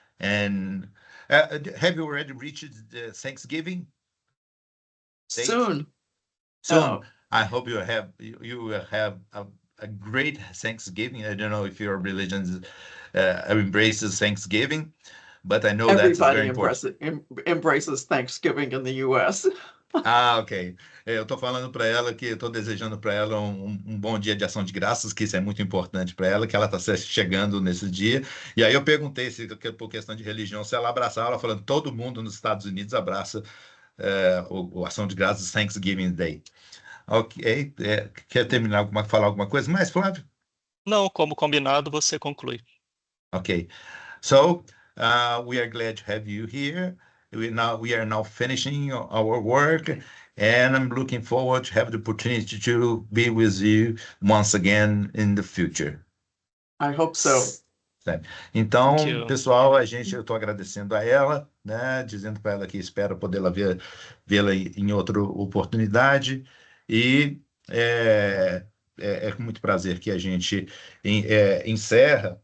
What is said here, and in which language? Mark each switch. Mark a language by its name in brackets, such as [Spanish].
[English] And have you already reached the Thanksgiving date? Soon. I hope you will have a great Thanksgiving. I don't know if your religion embraces Thanksgiving, but I know that's very important. Everybody embraces Thanksgiving in the U.S. Ok. [Portuguese] Eu estou falando para ela que estou desejando para ela um bom dia de ação de graças, que isso é muito importante para ela, que ela está chegando nesse dia. E aí eu perguntei se, por questão de religião, se ela abraçava, ela falando todo mundo nos Estados Unidos abraça o ação de graças Thanksgiving Day. Ok. Quer terminar, falar alguma coisa mais, Flávio? Não, como combinado, você conclui. Ok. [English] So, we are glad to have you here. We are now finishing our work, and I'm looking forward to have the opportunity to be with you once again in the future. I hope so. [Portuguese] Então, pessoal, eu estou agradecendo a ela, né, dizendo para ela que espero podê-la vê-la em outra oportunidade, e é com muito prazer que a gente encerra.